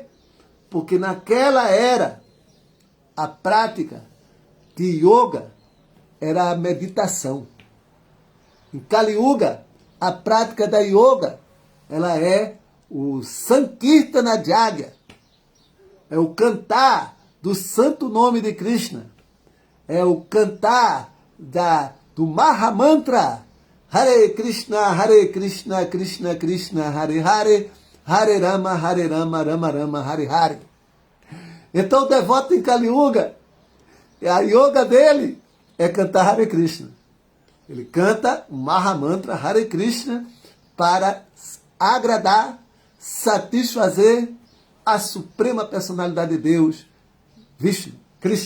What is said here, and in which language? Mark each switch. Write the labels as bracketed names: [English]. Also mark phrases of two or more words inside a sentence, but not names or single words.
[Portuguese] Porque naquela era, a prática de yoga era a meditação. Em Kali Yuga, a prática da yoga, ela é o [Sanskrit] संकीर्तन यज्ञ, [Portuguese] é o cantar do santo nome de Krishna, é o cantar do Mahamantra, [Sanskrit] हरे कृष्ण, कृष्ण कृष्ण, हरे हरे, हरे राम, राम राम, हरे हरे. [Portuguese] Então o devoto em Kali Yuga, a yoga dele é cantar [Sanskrit] हरे कृष्ण. [Portuguese] Ele canta o Mahamantra [Sanskrit] हरे कृष्ण [Portuguese] para agradar, satisfazer a suprema personalidade de Deus, Vishnu, Krishna.